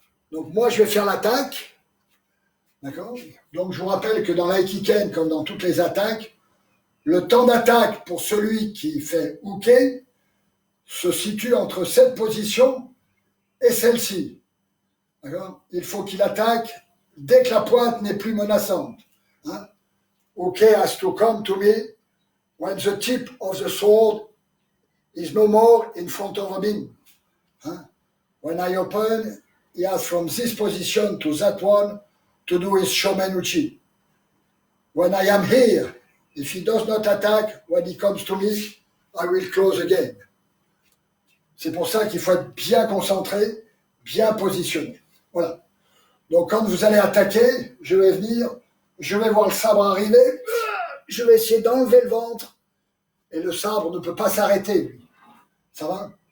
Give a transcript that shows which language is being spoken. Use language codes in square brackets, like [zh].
[fr] Donc moi, je vais faire l'attaque. D'accord? Donc je vous rappelle que dans l'Aikiken, comme dans toutes les attaques, Le temps d'attaque pour celui qui fait uke se situe entre cette position et celle-ci. Il faut qu'il attaque dès que la pointe n'est plus menaçante. Hein? [en] Uke has to come to me when the tip of the sword is no more in front of him. Hein? When I open, he has from this position to that one to do his shomenuchi. When I am here, if he does not attack, when he comes to me, I will close again. [fr] C'est pour ça qu'il faut être bien concentré, bien positionné. Voilà. Donc quand vous allez attaquer, je vais venir, je vais voir le sabre arriver, je vais essayer d'enlever le ventre, et le sabre ne peut pas s'arrêter, lui. Ça va?